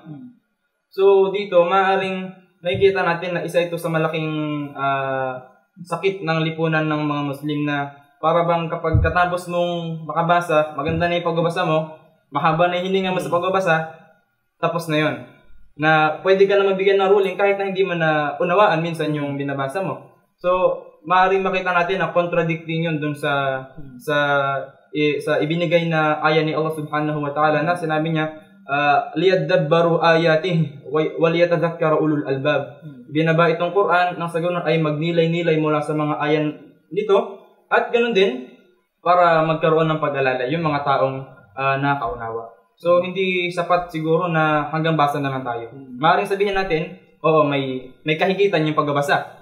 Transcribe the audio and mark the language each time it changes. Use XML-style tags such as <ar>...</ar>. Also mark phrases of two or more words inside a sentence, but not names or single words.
<tl>So dito, maaaring nakikita natin na isa ito sa malaking sakit ng lipunan ng mga Muslim, na para bang kapag katapos mong makabasa, maganda na yung pagbabasa mo, mahaba na yung hininga mo sa pagbabasa, tapos na yon. Na pwede ka na magbigay ng ruling kahit na hindi mo na unawaan minsan yung binabasa mo. So, maaaring makita natin na contradicting yun dun sa sa ibinigay na aya ni Allah</tl> <ar>سبحانه وتعالى</ar> <tl>na sinabi niya,</tl> <ar>ليدبروا آياته وليتذكر أولو الألباب.</ar> <tl>Binaba itong Quran nang sa ganun ay magnilay-nilay mula sa mga ayan nito at ganun din para magkaroon ng pag-alala yung mga taong nakaunawa. So hindi sapat siguro na hanggang basa na lang tayo. Maaaring sabihin natin, oo, may kahigitan yung pagbabasa.</tl>